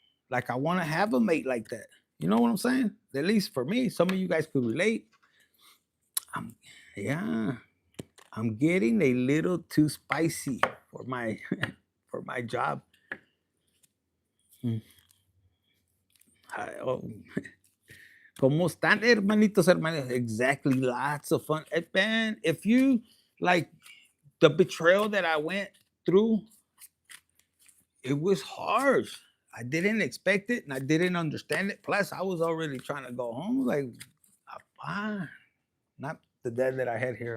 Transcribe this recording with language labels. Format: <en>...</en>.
<en>Like, I wanna have a mate like that. You know what I'm saying? At least for me, some of you guys could relate. I'm getting a little too spicy for my for my job.</en> <es>¿Cómo están, hermanitos, hermanas?</es> <en>Exactly. Lots of fun. Man, if you like the betrayal that I went through, it was harsh. I didn't expect it and I didn't understand it. Plus, I was already trying to go home. Like, ah, not the dad that I had here.</en>